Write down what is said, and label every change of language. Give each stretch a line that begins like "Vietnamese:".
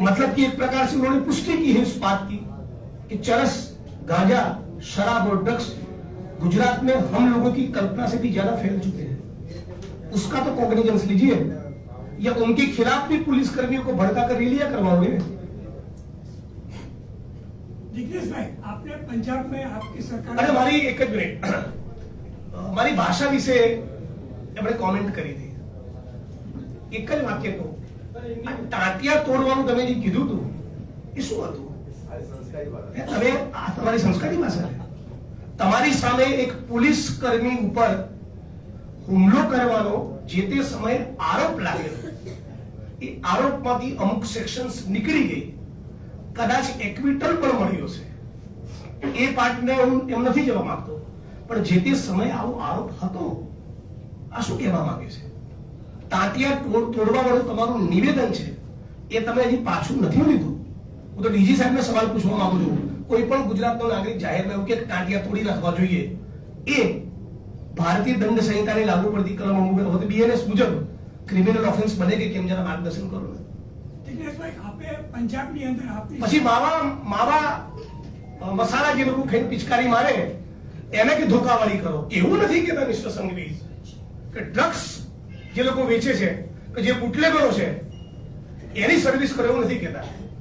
Hindi: मतलब कि एक प्रकार से उन्होंने पुष्टि की है इस बात की कि चरस, गांजा, शराब और ड्रग्स गुजरात में हम लोगों की कल्पना से भी ज्यादा फैल चुके हैं। उसका तो कॉग्निजेंस लीजिए, या उनके खिलाफ भी पुलिस कर्मियों को भड़का कर रैलियां करवाओगे? जिग्नेश भाई, आपने पंजाब में आपकी सरकार
Gujarati: अरे मारी एक જ મિનિટ, મારી ભાષા વિશે એમણે કોમેન્ટ કરી હતી। એક જ વાક્ય કહું, આ ટાંટિયા તોડવાનું તમે જે કીધું હતું એ શું હતું?
Hindi: सारी संस्कारी बात है।
Gujarati: તમે આ તમારી સંસ્કારી ભાષા છે। તમારી સામે એક પોલીસ કર્મી ઉપર હુમલો કરવાનો જે તે સમયે આરોપ લાગેલો, એ આરોપમાંથી અમુક સેક્શન્સ નીકળી ગઈ, કદાચ એક્વિટલ પણ મળ્યો છે, એ પાર્ટને હું એમ નથી જવા માંગતો, પણ જે તે સમયે આવો આરોપ હતો, આ શું કહેવા માંગે છે? તાંતિયા તોડવા વાળું તમારું નિવેદન છે એ તમે હજી પાછું નથી લીધું। હું તો ડીજી સાહેબને સવાલ પૂછવા માંગુ છું, કોઈ પણ ગુજરાતનો નાગરિક જાહેરમાં એવું કે તાંતિયા તોડી નાખવા જોઈએ, એ ભારતીય દંડ સંહિતાની લાગુ પડતી કલમ હવે બીએનએસ મુજબ ક્રિમિનલ ઓફેન્સ બને કે કેમ, જરા માર્ગદર્શન કરો ને। जिग्नेश भाई, आपे पंजाबની અંદર આપની પછી માવા મસાલા જે લોકો ખાઈને પિચકારી મારે એને કે ધોકાવાળી કરો, એવું નથી કહેતા મિસ્ટર સંઘવી કે ડ્રગ્સ જે લોકો વેચે છે કે જે બુટલેગરો છે એની સર્વિસ કરો, એવું નથી કહેતા।